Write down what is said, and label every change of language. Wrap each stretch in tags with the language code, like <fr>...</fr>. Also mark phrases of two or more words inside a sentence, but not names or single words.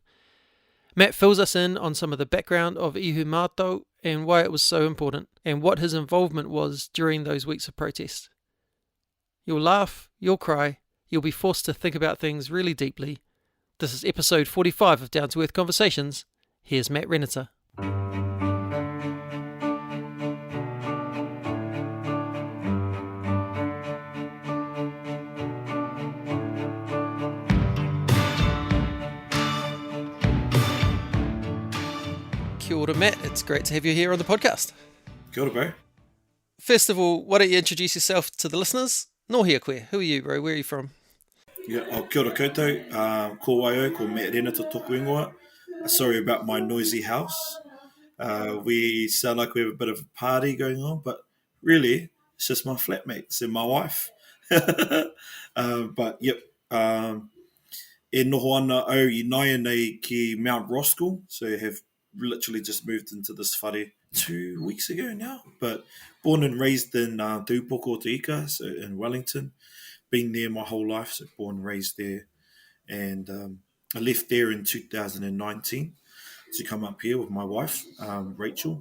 <en>Matt fills us in on some of the background of Ihumātao and why it was so important, and what his involvement was during those weeks of protest. You'll laugh, you'll cry, you'll be forced to think about things really deeply. This is episode 45 of Down to Earth Conversations. Here's Matt Renata.</en> <mi>Kia ora,</mi> <en>Matt. It's great to have you here on the podcast.</en> <mi>Kia ora, bro.</mi> <en>First of all, why don't you introduce yourself to the listeners?</en> <mi>No hea koe.</mi> <en>Who are you, bro? Where are you from?</en> <mi>Kia ora koutou. Ko waio, ko Matt Renata toku ingoa.</mi> <en>Sorry about my noisy house. We sound like we have a bit of a party going on, but really, it's just my flatmates and my wife. But yep,</en> <mi>e noho ana au I naia nei ki Mount Roskill,</mi> <en>so I have literally just moved into this whare 2 weeks ago now. But born and raised in Tupoko Te Ika, so in Wellington. Been there my whole life, so born and raised there. And I left there in 2019 to come up here with my wife, Rachel.</en>